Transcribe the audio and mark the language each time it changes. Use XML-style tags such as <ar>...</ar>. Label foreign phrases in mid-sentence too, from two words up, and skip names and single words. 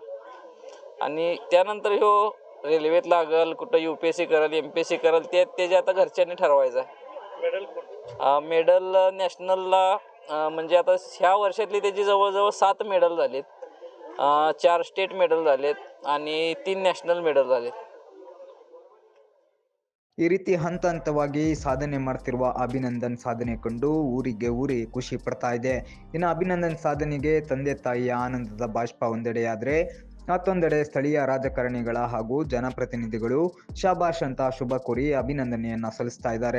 <mr>आणि त्यानंतर ह्यो रेल्वेत लागल, कुठं UPSC करल, MPSC करल, ते त्याच्या आता घरच्यांनी ठरवायचं आहे. मेडल नॅशनलला म्हणजे आता ह्या वर्षातली त्याची जवळजवळ 7 मेडल झालीत, 4</mr> <en>state medal</en> <mr>झालेत आणि 3</mr> <en>national medal</en> <mr>झालेत.</mr> <kn>ಈ ರೀತಿ ಹಂತ ಹಂತವಾಗಿ ಸಾಧನೆ ಮಾಡ್ತಿರುವ ಅಭಿನಂದನ್ ಸಾಧನೆ ಕಂಡು ಊರೇ ಖುಷಿ ಪಡ್ತಾ ಇದೆ. ಇನ್ನು ಅಭಿನಂದನ್ ಸಾಧನೆಗೆ ತಂದೆ ತಾಯಿಯ ಆನಂದದ ಬಾಷ್ಪ ಒಂದೆಡೆಯಾದರೆ, ಮತ್ತೊಂದೆಡೆ ಸ್ಥಳೀಯ ರಾಜಕಾರಣಿಗಳ ಹಾಗೂ ಜನಪ್ರತಿನಿಧಿಗಳು ಶಾಬಾಷ್ ಅಂತ ಶುಭ ಕೋರಿ ಅಭಿನಂದನೆಯನ್ನ ಸಲ್ಲಿಸ್ತಾ ಇದ್ದಾರೆ.</kn>